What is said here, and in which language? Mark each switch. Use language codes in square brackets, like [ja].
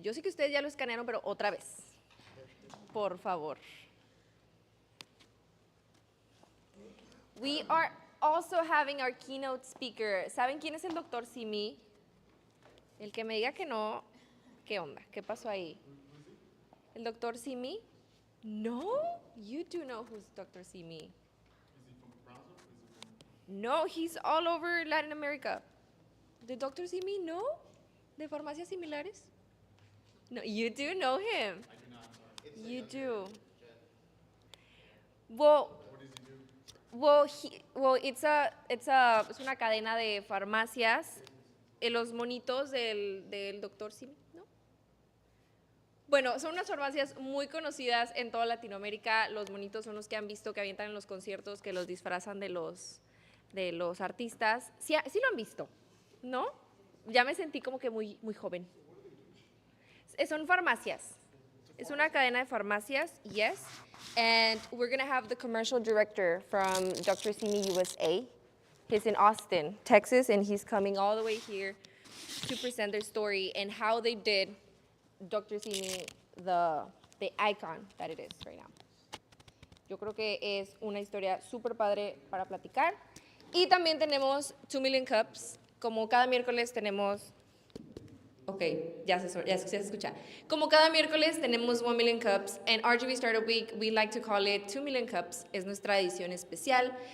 [es] Yo sé que ustedes ya lo escanearon, pero otra vez. Por favor. [en] We are also having our keynote speaker. [es] ¿Saben quién es el doctor Simi? El que me diga que no, ¿qué onda? ¿Qué pasó ahí? ¿El doctor Simi? [en] No? You do know who's Dr. Simi. Is he from Brownsville? Is he from... No, he's all over Latin America. [es] ¿De Dr. Simi? No? ¿De farmacias similares? [en] No, you do know him. I do not, I'm sorry. You do. Well, What does he do? [es] Es una cadena de farmacias. Los monitos del doctor Simi, ¿no? Bueno, son unas farmacias muy conocidas en toda Latinoamérica. Los monitos son los que han visto que avientan en los conciertos, que los disfrazan de los artistas. Sí, sí lo han visto, ¿no? Ya me sentí como que muy joven. Son farmacias. Es una cadena de farmacias, [en] yes. And we're going to have the commercial director from Dr. Simi USA. He's in Austin, Texas, and he's coming all the way here to present their story and how they did Dr. Simi the icon that it is right now. [es] Yo creo que es una historia súper padre para platicar. Y también tenemos 2 Million Cups. Como cada miércoles tenemos... Ok, ya se escucha. Como cada miércoles tenemos 1 Million Cups. En RGV Startup Week, [en] we like to call it 2 Million Cups. [es] Es nuestra edición especial.